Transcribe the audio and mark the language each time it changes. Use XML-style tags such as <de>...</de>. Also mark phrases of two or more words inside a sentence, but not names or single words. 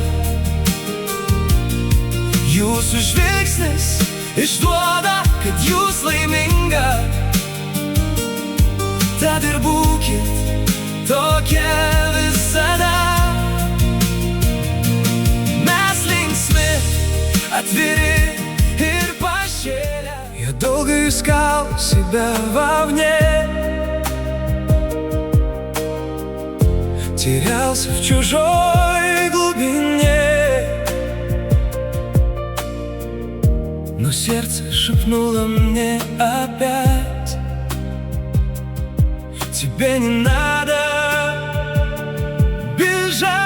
<lt>Jūsų žvilgsnis išduoda, kad jūs laiminga. Tad ir būkit tokia visada. Mes linksmi, atviri ir pašėlę.</lt> <ru>Я долго искал себя вовне, терялся в чужой глубине. Но сердце шепнуло мне опять: тебе не надо бежать.</ru>